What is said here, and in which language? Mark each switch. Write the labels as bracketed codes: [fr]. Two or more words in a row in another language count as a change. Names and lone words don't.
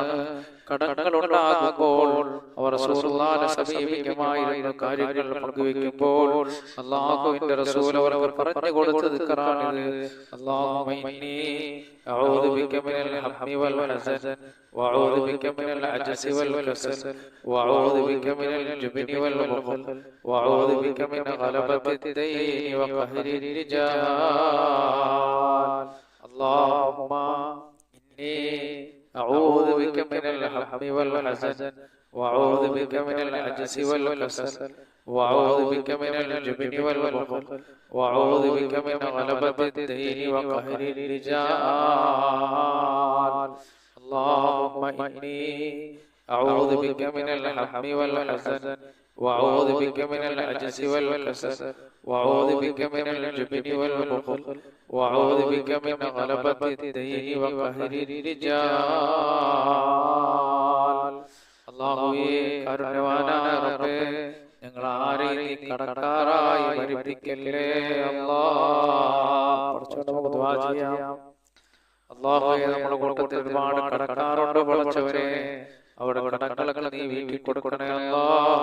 [ml] കടങ്ങൾ ഉണ്ടാകുമ്പോൾ അവർ റസൂലുള്ളാഹിനെ സമീപിക്കുമായിരുന്ന കാര്യങ്ങൾ പങ്കുവെക്കുമ്പോൾ അല്ലാഹുവിന്റെ റസൂൽ അവർക്ക് പറഞ്ഞു കൊടുത്ത ദിക്റാണ്. [ar] اللهم إني أعوذ بك من الهم والحزن وأعوذ بك من العجز والكسل وأعوذ بك من الجبن والبخل وأعوذ بك من غلبة الدين وقهر الرجال. اللهم إني أعوذ بك من الهم والحزن وأعوذ بك من العجز والكسل وأعوذ بك من الجبن والبخل وأعوذ بك من غلبة الدين وقهر الرجال. اللهم إني أعوذ بك من الهم والحزن وأعوذ بك من العجز والكسل وأعوذ بك من الجبن والبخل وأعوذ بك من غلبة الدين وقهر الرجال. [ml] അല്ലാഹുവേ, കാരുണ്യവാനായ റബ്ബേ, ഞങ്ങൾ ആരെയും നീ കടക്കാരായി മരിപ്പിക്കല്ലേ അല്ലാഹ്. നമുക്ക് ദുആ ചെയ്യാം. അല്ലാഹുവേ, നമ്മുടെ കൂട്ടത്തിൽ ഒരുപാട് കടക്കാറുണ്ട് പടച്ചവനെ. അവിടെ കടങ്ങളൊക്കെ നീ വീട്ടിൽ കൊടുക്കണേ അല്ലാഹ്.